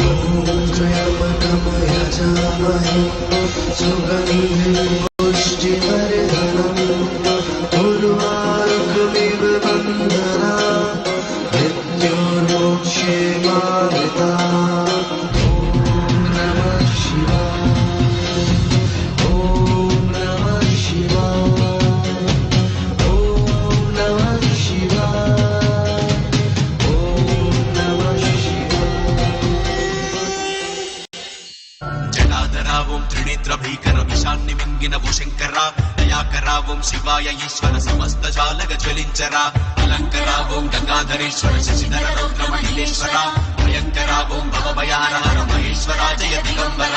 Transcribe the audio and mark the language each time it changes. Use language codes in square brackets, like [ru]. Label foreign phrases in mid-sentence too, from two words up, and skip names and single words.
[sa] ॐ त्र्यम्बकं यजामहे सुगन्धिं पुष्टिवर्धनम् उर्वारुकमिव बन्धनात् मृत्योर्मोक्षे मामृतात्। ॐ नमः शिवाय, ओम नमः शिवाय, ओम नमः शिवाय, ओम नमः शिवाय। [te] జటాధరావం త్రినేత్ర భీకర విషాన్ని మింగినవు శంకరా, దయాకరావం శివాయ ఈశ్వర సమస్త జాలగ జ్వలించరా. అలంకరావం గంగాధరేశ్వర శశిధర రౌద్ర మహిళేశ్వర, భయంకరావం భవభయానహర మహేశ్వర జయ దిగంబరా.